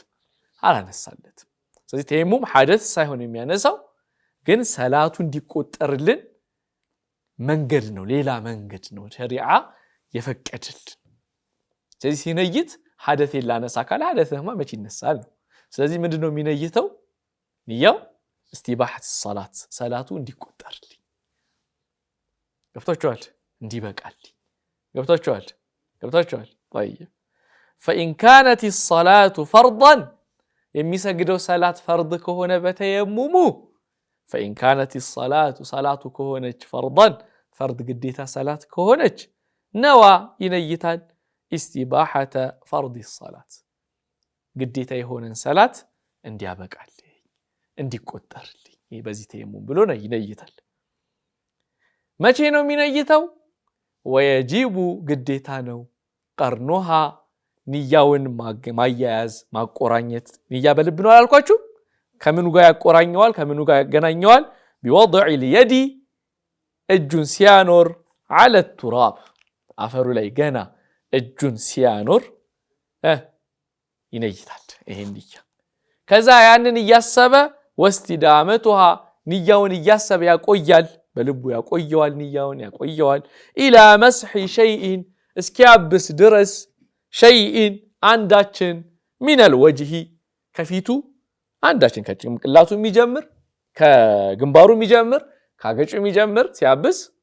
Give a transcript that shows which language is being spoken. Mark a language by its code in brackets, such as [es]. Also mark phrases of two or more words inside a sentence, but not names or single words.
[am] አላነሳለትም። ስለዚህ ተየሙም ሐደስ ሳይሆን የሚያነሳው ግን ሰላቱ እንዲቆጠርልን መንገድ ነው፣ ሌላ መንገድ ነው ሸሪዓ የፈቀደልን። ስለዚህ ሲነይት ሐደስ ላነሳ ካለ ሐደስማ መቼ ይነሳል ነው። ስለዚህ ምንድነው የሚነይተው? ንያው እስቲባሐት ሰላት ሰላቱ እንዲቆጠርልኝ ገብታችኋል? እንዲበቃልኝ ገብታችኋል? [ar] طيب فإن كانت الصلاة فرضا [am] የሚሰግደው ሰላት ፈርድ ከሆነ በተየሙሙ [ar] فإن كانت الصلاة صلاة [am] ከሆነች [ar] فرضا فرض [am] ግዴታ ሰላት ከሆነች ነዋ ይነይታል [ar] استباحة فرض الصلاة [am] ግዴታ የሆነን ሰላት እንዲያበቃልኝ እንዲቆጠርልኝ በዚህ ተየሙም ብሎ ነው ይነይታል። መቼ ነው የሚነይተው? ወየጂቡ ግዴታ ነው ቀርኑሃ ንያውን ማያያዝ ማቆራኘት። ንያ በልብ ነው አላልኳችሁ? ከምኑ ጋር ያቆራኘዋል? ከምኑ ጋር ያገናኘዋል? [ar] بوضع اليد [am] እጁን ሲያኖር [ar] على التراب [am] አፈሩ ላይ ገና እጁን ሲያኖር ይነይታል። ይሄን ንያ ከዛ ያንን እያሰበ ወስቲዳመቱሃ ንያውን እያሰበ ያቆያል፣ በልቡ ያቆየዋል፣ ንያውን ያቆየዋል። [ar] إلى مسح شيء [am] እስኪያብስ ድረስ ሸይኢን አንዳችን [ar] من الوجه [am] ከፊቱ አንዳችን ከጭንቅላቱ የሚጀምር ከግንባሩ የሚጀምር ካገጩ የሚጀምር ሲያብስ